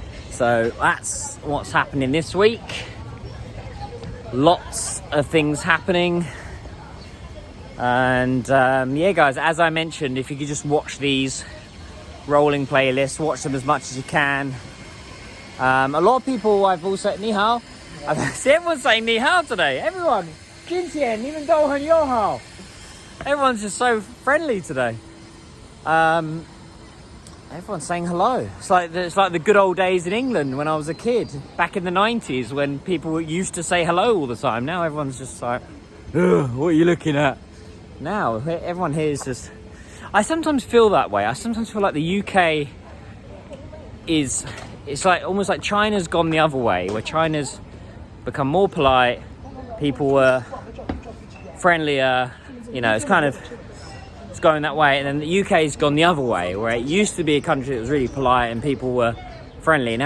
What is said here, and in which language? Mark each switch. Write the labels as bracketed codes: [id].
[en] So that's what's happening this week. Lots of things happening. And yeah, guys, as I mentioned, if you could just watch these rolling playlists, watch them as much as you can. A lot of people, I've also, ni hao. I've seen everyone saying ni hao today. Everyone, [zh] 今天你们都很友好. [en] Everyone's just so friendly today. Everyone's saying hello. It's like the good old days in England when I was a kid, back in the 90s, when people used to say hello all the time. Now everyone's just like, what are you looking at? Now everyone here is just, I sometimes feel that way. I sometimes feel like the UK it's like almost like China's gone the other way, where China's become more polite, people were friendlier, it's going that way. And then the UK's gone the other way, where it used to be a country that was really polite and people were friendly.